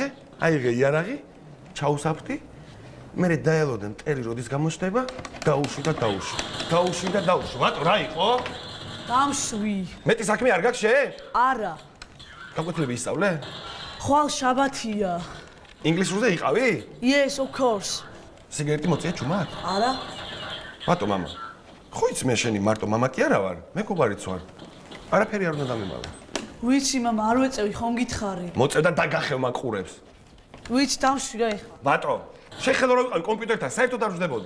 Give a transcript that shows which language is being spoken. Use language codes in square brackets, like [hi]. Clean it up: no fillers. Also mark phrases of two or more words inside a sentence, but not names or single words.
[ka] აიღე იარაღი, ჩაუსაფრთი, მერე დაელოდე მტერი როდის გამოჩნდება, დაუშვი და დაუშვი. დაუშვი და დაუშვი. მარტო რა იყო? დამშვი. მეტი საქმე არ გაქვს შე? არა. გაკვეთილები ისწავლე? ხვალ შაბათია. ინგლისურზე იყავი? [en] Yes, of course. [ka] სიგარეტი მოწია ჩუმად? არა. მარტო მამა. ხო იცი მე შენი მარტო მამა კი არა ვარ, მეგობარიც ვარ. არაფერი არ უნდა დამემალო. ვიცი მამა, არ ვეწევი, ხომ გითხარი? მოწევ და დაგახევ მაგ ყურებს. ვიცი დამშვი რა ეხლა. ბატო, შეხელო რომ ვიყავი კომპიუტერთან, საერთოდ არ ვждებოდი.